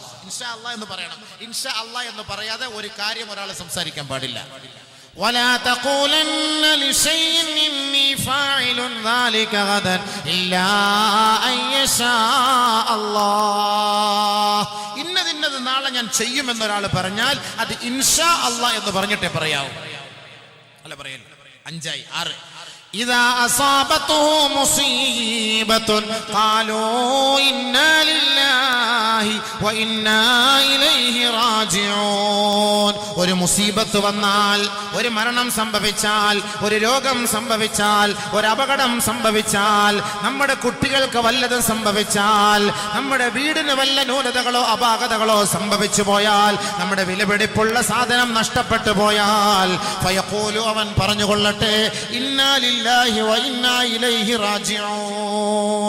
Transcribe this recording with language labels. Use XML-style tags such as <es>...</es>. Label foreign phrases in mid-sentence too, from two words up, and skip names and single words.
<ar>إن شاء الله</ar> <ml>എന്ന് പറയണം.</ml> <ar>إن شاء الله</ar> <ml>എന്ന് പറയാതെ ഒരു കാര്യം ഒരാൾ സംസാരിക്കാൻ പാടില്ല.</ml> <ar>ولا تقولن لشيء إني فاعل ذلك غدا إلا أن يشاء الله.</ar> <ml>ഇന്നത് നാളെ ഞാൻ ചെയ്യുമെന്നൊരാൾ പറഞ്ഞാൽ അത്</ml> <ar>إن شاء الله</ar> <ml>എന്ന് പറഞ്ഞിട്ടേ പറയാവൂ. അല്ല പറയല്ല. 5 6</ml> <ar>إذا أصابته مصيبة قالوا إنا لله وإنا إليه راجعون.</ar> <ml>ഒരു മുസീബത്ത് വന്നാൽ, ഒരു മരണം സംഭവിച്ചാൽ, ഒരു രോഗം സംഭവിച്ചാൽ, ഒരു അപകടം സംഭവിച്ചാൽ, നമ്മുടെ കുട്ടികൾക്ക് വല്ലതും സംഭവിച്ചാൽ, നമ്മുടെ വീടിന് വല്ല ന്യൂനതകളോ അപാകതകളോ സംഭവിച്ചു പോയാൽ, നമ്മുടെ വിലപിടിപ്പുള്ള സാധനം നഷ്ടപ്പെട്ടു പോയാൽ, ഫയഖൂലു അവൻ പറഞ്ഞുകൊള്ളട്ടെ</ml> <ar>إنا لله وإنا إليه راجعون.</ar>